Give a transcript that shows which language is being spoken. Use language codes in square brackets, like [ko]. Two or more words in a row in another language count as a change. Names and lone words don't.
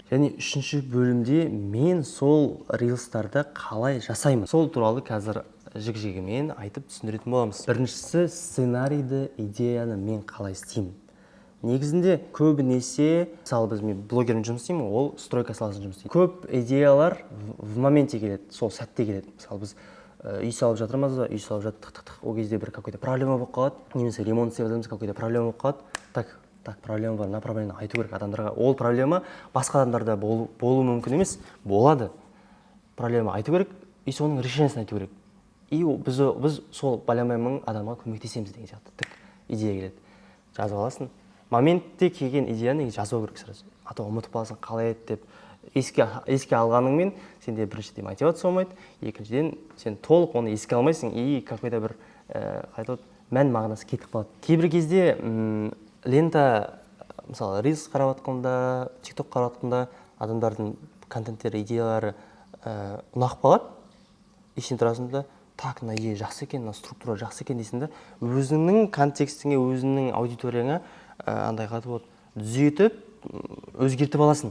[kk] Және үшінші бөлімде мен сол рилстарды қалай жасаймын, сол туралы қазір жік-жігімен айтып түсіндіретін боламыз. Біріншісі, сценарийді, идеяны мен қалай істеймін. Негізінде көбінесе, мысалы мен блогермен жұмыс істеймін, ол стройка саласында жұмыс істейді. Көп идеялар [ru] в моменте [kk] келеді, сол сәтте келеді. Мысалы біз үй салып жатырмыз, үй салып жаттық, ол кезде бір [ru] какой-то проблема [kk] болып қалады, немесе ремонт істеп жатырмыз, [ru] какой-то проблема [kk] болып қалады. Так, проблема бар, мына проблеманы айту керек адамдарға. Ол проблема басқа адамдарда болуы мүмкін емес, болады. Проблема айту керек, и соның решениесін айту керек. И біз сол бәленбай мың адамға көмектесеміз деген сияқты идея келеді. Жазып аласың. Моментте келген идеяны жазу керек сразу. [ru] А то [kk] ұмытып қаласың, қалай еді деп. Еске алғаныңмен сенде біріншіден мотивация болмайды, екіншіден сен толық оны еске алмайсың, [ru] и какой-то [kk] бір мән мағынасы кетіп қалады. Кейбір кезде лента, мысалы, рилс қарап жатқанда, тикток қарап жатқанда адамдардың контенттері, идеялары ұнап қалады. Есен тұрасың да, так, мына идея жақсы екен, мына структура жақсы екен дейсің да, өзіңнің контекстіңе, өзіңнің аудиторияңа түзетіп, өзгертіп аласың.